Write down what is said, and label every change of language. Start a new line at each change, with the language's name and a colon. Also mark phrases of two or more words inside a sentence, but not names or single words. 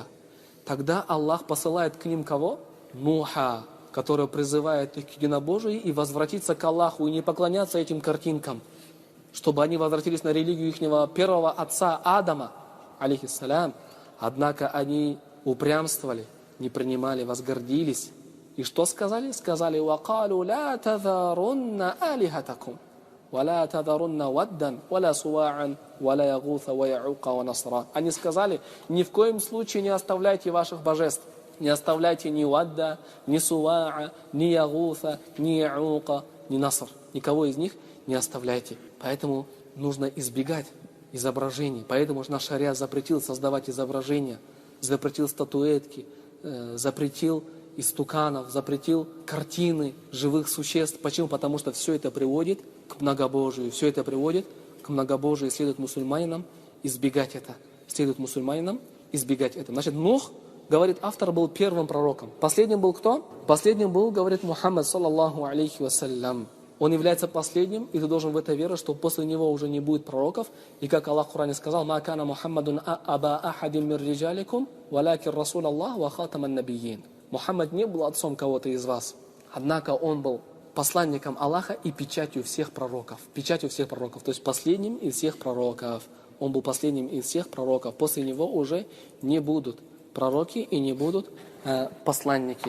Russian: Тогда Аллах посылает к ним кого? Нуха, который призывает их к единобожию и возвратиться к Аллаху, и не поклоняться этим картинкам, чтобы они возвратились на религию их первого отца Адама, алейхиссалям. Однако они упрямствовали, не принимали, возгордились. И что сказали? Сказали:
Arabic: «وقالوا لا تذرن آلهتكم ولا تذرن ودا ولا سواعا ولا يغوث ويعوق ونسرا».
Russian: Они сказали: ни в коем случае не оставляйте ваших божеств. Не оставляйте ни Вадда, ни Суваа, ни Ягуса, ни Яука, ни Наср. Никого из них не оставляйте. Поэтому нужно избегать изображений. Поэтому наш шариат запретил создавать изображения, запретил статуэтки, запретил истуканов, запретил картины живых существ. Почему? Потому что все это приводит к многобожию. Все это приводит к многобожию. Следует мусульманинам избегать это. Следует мусульманинам избегать это. Значит, Нух, говорит автор, был первым пророком. Последним был кто? Последним был, говорит Мухаммад,
Arabic: صلى الله عليه وسلم.
Russian: Он является последним, и ты должен в это верить, что после него уже не будет пророков. И как Аллах в Коране сказал:
Arabic: «ما كان محمد أبا أحد من رجالكم ولكن رسول الله وخاتم النبيين».
Russian: Мухаммад не был отцом кого-то из вас. Однако он был посланником Аллаха и печатью всех пророков. Печатью всех пророков, то есть последним из всех пророков. Он был последним из всех пророков. После него уже не будут пророки и не будут посланники.